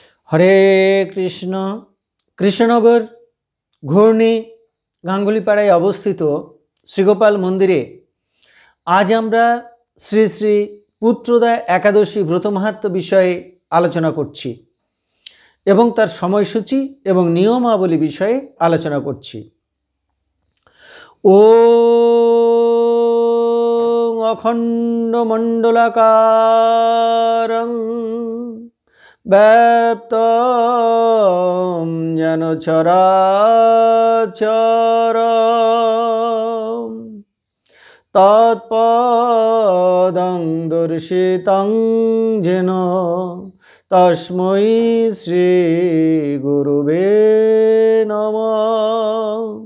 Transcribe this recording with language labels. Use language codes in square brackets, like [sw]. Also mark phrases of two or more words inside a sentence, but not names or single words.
[sa] हरे कृष्ण। [bn] কৃষ্ণনগর ঘূর্ণী গাঙ্গুলীপাড়ায় অবস্থিত শ্রীগোপাল মন্দিরে আজ আমরা শ্রী শ্রী পুত্রোদয় একাদশী ব্রত মহত্ব বিষয়ে আলোচনা করছি এবং তার সময়সূচী এবং নিয়মাবলী বিষয়ে আলোচনা করছি एवं तार समयसूची एवं नियमावली विषये आलोचना करछि। [sa] ओम अखंड मंडलाकारं व्याप्तं येन चराचरं तत्पदं दर्शितं येन तस्मै श्री गुरुवे नमः।